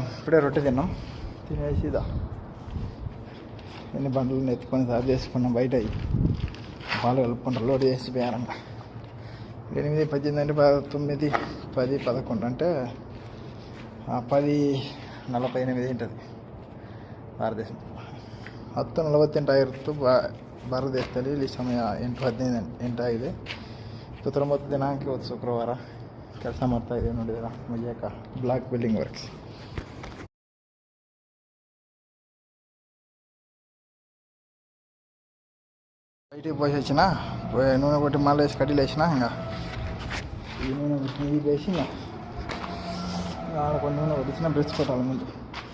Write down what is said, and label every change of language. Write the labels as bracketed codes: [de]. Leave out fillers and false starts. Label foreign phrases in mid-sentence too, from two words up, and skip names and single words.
[te] ఇప్పుడే రొట్టె తిన్నాం, తినేసిదా ఎన్ని బండ్లను ఎత్తుకొని సార్ చేసుకున్నాం. బయట పాలు కలుపుకుంటారు, లోడ్ చేసి పోయారంట. 8:18 అంటే 9, 10, 11 అంటే 10:48 ఉంటుంది ಭಾರತದೇಶ. [kn] 10:48 ಭಾರತ ದೇಶದಲ್ಲಿ ಇಲ್ಲಿ ಸಮಯ 8:15 ಆಗಿದೆ. 19 ದಿನಾಂಕ ಇವತ್ತು ಶುಕ್ರವಾರ. ಕೆಲಸ ಮಾಡ್ತಾಯಿದ್ದೀವಿ ನೋಡಿದ್ದೀರಾ, ಮಜಾಕ [en] block building works. [te] బయటికి పోసి వచ్చిన నూనె కొట్టి మళ్ళీ వేసి కడ్డీలు వేసిన. ఇంకా ఈ నూనె కొట్టి వేసి ఆడ కొన్ని నూనె కొట్టించిన బ్రష్ కొట్టాలి ముందు.